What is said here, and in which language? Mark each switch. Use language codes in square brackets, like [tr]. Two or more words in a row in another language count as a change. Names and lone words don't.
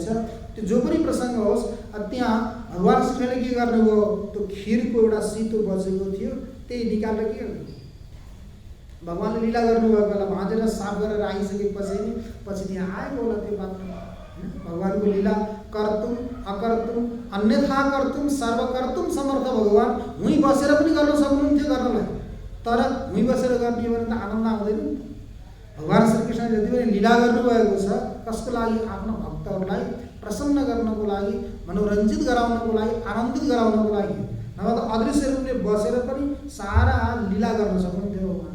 [ne] त्यो जो पनि प्रसङ्ग होस्, त्यहाँ भगवान श्रीले के गर्नुभयो, त्यो खिरको एउटा सितो बचेको थियो, त्यही निकालेर के गर्नु भगवानले लीला गर्नुभएको बेला भाँचेर साफ गरेर आइसकेपछि त्यहाँ आएको होला त्यो पात्रमा। भगवानको लीला [sa] कर्तुम अकर्तुम अन्यथा कर्तुम सर्वकर्तुम समर्थ [ne] भगवान हुँ बसेर पनि गर्न सक्नुहुन्थ्यो गर्नलाई, तर हुँ बसेर गर्ने भने त आनन्द आउँदैन नि त। भगवान श्रीकृष्णले जति पनि लीला गर्नुभएको छ कसको लागि, आफ्नो भक्तहरूलाई प्रसन्न गर्नको लागि, मनोरञ्जित गराउनको लागि, आनन्दित गराउनको लागि, नभए त अदृश्य रूपले बसेर पनि सारा लीला गर्न सक्नुहुन्थ्यो भगवान।